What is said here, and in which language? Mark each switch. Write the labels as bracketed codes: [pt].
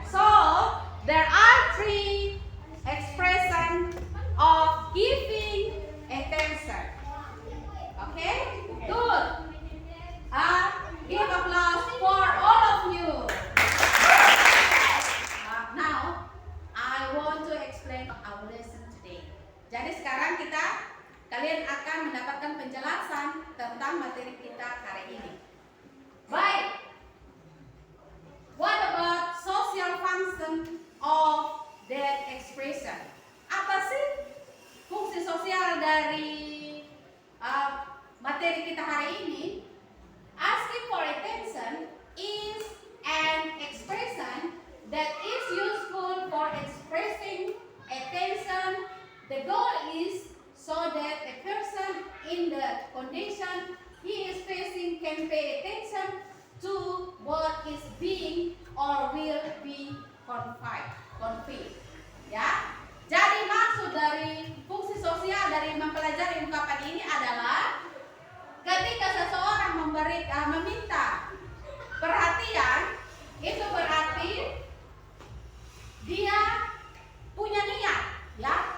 [en] So there are three expressions of giving attention. Okay? Good. Give applause for all of you. Now, I want to explain our lesson today. [id] Jadi sekarang kalian akan mendapatkan penjelasan tentang materi kita hari ini. Baik. [en] What about social function of that expression? [id] Apa sih fungsi sosial dari materi kita hari ini? [en] Asking for attention is an expression that is useful for expressing attention. The goal is so that a person in the condition he is facing can pay attention to what is being or will be conveyed. [id] Ya. Jadi maksud dari fungsi sosial dari mempelajari ungkapan ini adalah ketika seseorang meminta perhatian, itu berarti dia punya niat, ya.